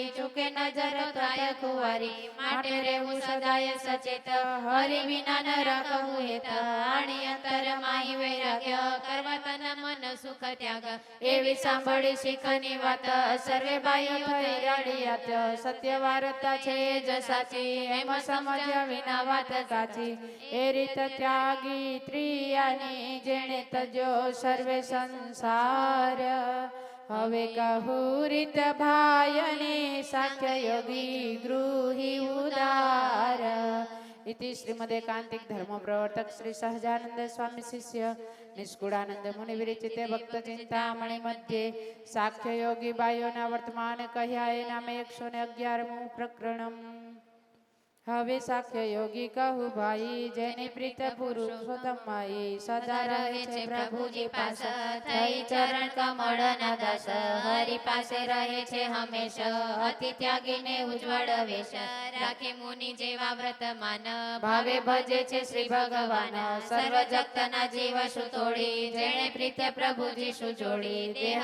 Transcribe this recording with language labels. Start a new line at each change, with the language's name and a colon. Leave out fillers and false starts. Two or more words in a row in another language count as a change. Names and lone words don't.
Gujarati: ચૂકે નજર થાય કુંવારી માટે રહેવું સદાય સચેત હરિ વિના ન રાખવું હેત આણી અંતરમાં વૈરાગ્ય કરવા તન મન સુખ ત્યાગ એવી સાંભળી શીખની વાત સર્વે બાઈઓ થઈ રડિયાત સત્ય વાર્તા છે જ સાચી એમ સમજ્યા વિના વાત કાચી એ રીત ત્યાગી ત્રિયાની જેણે તજો સર્વે સંસાર હવે કહું રીત ભાયની સાખ્ય યોગી ગૃહી ઉદાર
Sanskrit: इति श्रीमदेकांतिक धर्म प्रवर्तक श्री सहजानंद स्वामी शिष्य निष्कुड़ानंद मुनि विरचिते भक्त चिंतामणि मध्ये साख्य योगी बायोना वर्तमान
Gujarati: કહ્યા એ નામે
Sanskrit: 111 प्रकरणम
Gujarati: હવે સાખ્ય યોગી કહું ભાઈ જેની પ્રીત પુરુષોત્તમ માઈ સદા રહે છે પ્રભુજી પાસ થઈ ચરણ કમળ ના દાસ હરિ પાસે રહે છે હંમેશા અતિ ત્યાગીને ઉજ્જવળ વેશ રાખે મુનિ જેવા વ્રત માન ભાવે ભજે છે શ્રી ભગવાન સર્વ જગતના જીવ શું તોડી જેણે પ્રીત પ્રભુજી શું જોડી દેહ